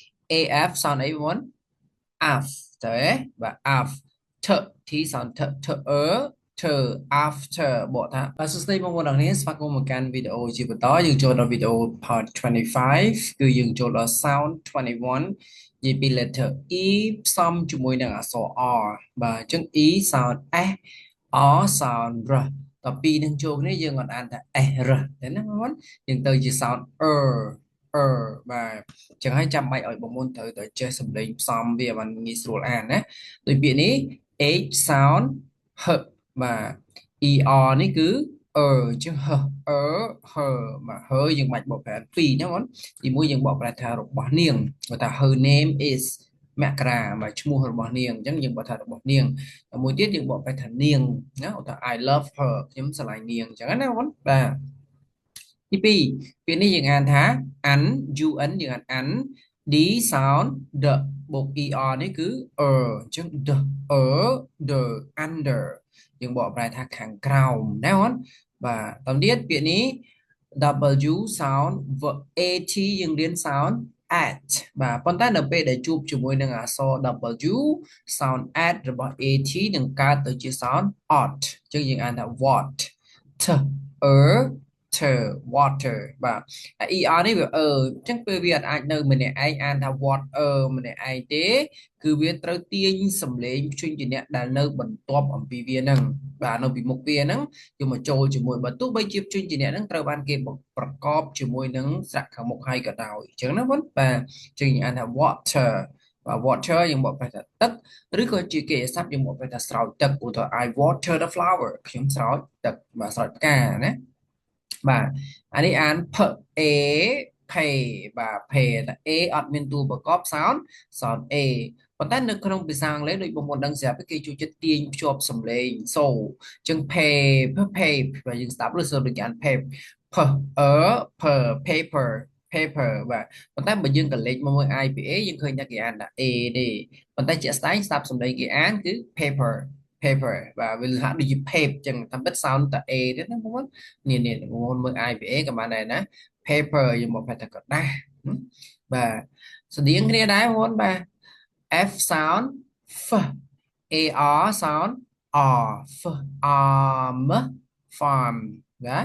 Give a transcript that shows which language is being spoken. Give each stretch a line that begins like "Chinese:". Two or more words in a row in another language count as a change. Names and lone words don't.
English: AF sound
Khmer: អីបង after បាទ
English: after T sound th after
Khmer: បកថាបាទសួស្តីបងប្អូនទាំងនេះស្វាគមន៍មកកាន់វីដេអូជាបន្តយើងចូលដល់វីដេអូ part 25 គឺយើងចូលដល់ sound 21និយាយពី
English: letter E
Khmer: ផ្សំជាមួយនឹងអក្សរ R បាទអញ្ចឹង
English: E sound S R sound R
Khmer: ដល់ ពីរនឹងចូលគ្នាយើងអត់អានថា S R ទេណាបងប្អូនយើងទៅជា soundបាទអញ្ចឹងហើយចាំបាច់ឲ្យបងប្អូនត្រូវតែចេះសំឡេងផ្សំវាបានងាយស្រួលអានណាដូចពាក្យនេះ
English: H sound h
Khmer: បាទ ER នេះគឺអញ្ចឹងបាទយើងបាច់បកប្រែពីរណាបងទីមួយយើងបកប្រែថារបស់នាងគាត់ថា
English: her name is
Khmer: មករាបាទឈ្មោះរបស់នាងអ ញ្ចឹងយើងបកថារបស់នាងមួយទៀតយើងបកប្រែថានាងណាគាត់ថា
English: I love her
Khmer: ខ្ញុំស្រឡាញ់នាងអញ្ចឹងណា បងបាទទីពីរពាក្យនេះយើងអានថា un យើងអាន
English: un d sound the
Khmer: បូក er នេះគឺអញ្ចឹង
English: the under
Khmer: យើងបកប្រែថាខាងក្រោមណាបងបាទតាមទៀតពាក្យនេះ
English: W sound at
Khmer: យើងរៀន
English: sound at
Khmer: បាទប៉ុន្តែនៅពេលដែលជួបជាមួយនឹងអក្សរ
English: W sound at
Khmer: របស់ at នឹងកើតទៅជា
English: sound ot
Khmer: អញ្ចឹងយើងអានថា
English: what t
Khmer: water បាទ ER នេះវាអញ្ចឹងពេលវាអាចនៅម្នាក់ឯងអានថា water ម្នាក់ឯងទេគឺវាត្រូវទាញសំឡេងព្យញ្ជនៈដែលនៅបន្ទាប់អំពីវានឹងបាទនៅពីមុខវាហ្នឹងយកមកចូលជាមួយបើទោះបីជាព្យញ្ជនៈហ្នឹងត្រូវបានគេប្រកប ជាមួយនឹងស្រៈខាងមុខហើយក៏ដោយអញ្ចឹងណាបងបាទអញ្ចឹងយើងអានថា water បាទ water យើងបកប្រែថាទឹកឬក៏ជាកិរិយាសព្ទយើងបកប្រែថាស្រោចទឹកឧទាហរណ៍
English: I water the flower
Khmer: ខ្ញុំស្រោច ទឹកបាទស្រោចផ្កាណាបាទអានេះអាន
English: p a pay
Khmer: បាទ pay តែ a អត់មានតួប្រកប
English: sound a
Khmer: ប៉ុន្តែនៅក្នុងភាសាអង់គ្លេសដូចបង ប្អូនដឹងស្រាប់គេជួយចិត្តទាញភ្ជាប់សំឡេង so អញ្ចឹង pay បាទយើងស្ដាប់ឬសូដូចអាន
English: pay p per
Khmer: paper បាទប៉ុន្តែបើយើងក៏លេចមកមើល IPA យើងឃើញថាគេអានថា A ទេប៉ុន្តែជាក់ស្ដែងស្ដាប់សំឡេងគេអានគឺ paper បាទវាហាក់ដូចជា pape ចឹងតាមពិត sound តែ A ទេណាបងប្អូននេះបងប្អូនមើល IPA ក៏បានដែរណា paper យើងមកប្រែថាក្រដាសបាទស្តៀងគ្នាដែរបងប្អូនបាទ F sound F AR
English: sound R F arm farm
Khmer: ណា